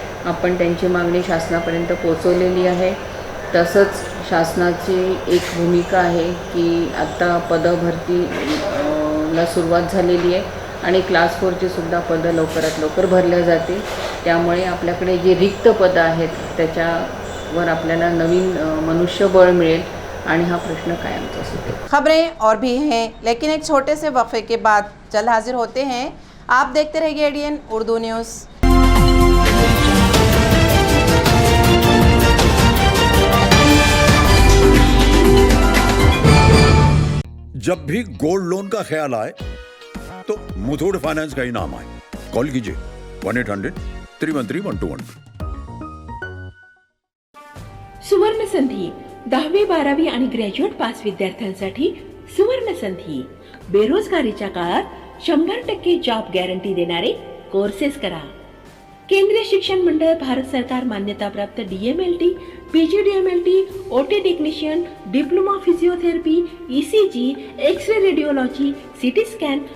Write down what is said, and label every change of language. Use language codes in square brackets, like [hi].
[mr] आपण त्यांची मागणी शासनापर्यंत पोहोचवलेली आहे। तसंच शासनाची एक भूमिका आहे की आत्ता पदभरतीला सुरुवात झालेली आहे आणि क्लास 4ची सुद्धा पदं लवकरात लवकर भरल्या जातील, त्यामुळे आपल्याकडे जे रिक्त पदं आहेत त्याच्यावर आपल्याला नवीन मनुष्यबळ मिळेल आणि हा प्रश्न कायमचा सुटेल। [hi] खबरें और भी हैं, लेकिन एक छोटे से वक्फे के बाद जल्द हाजिर होते हैं। आप देखते रहिए एडीएन उर्दू न्यूज़। जब भी गोल्ड लोन का ख्याल आए तो मुथूट फाइनेंस का ही नाम आए। कॉल कीजिए 1-800-313-1212। [mr] सुवर्ण संधी 10वी 12वी आणि ग्रॅज्युएट पास विद्यार्थ्यांसाठी सुवर्ण संधी। बेरोजगारीच्या काळात 100% जॉब गॅरंटी देणारे कोर्सेस करा। केंद्रीय शिक्षण मंडळ, भारत सरकार मान्यताप्राप्त DMLT, PGDMLT, OT technician, diploma physiotherapy, ECG, x ray radiology, CT scan,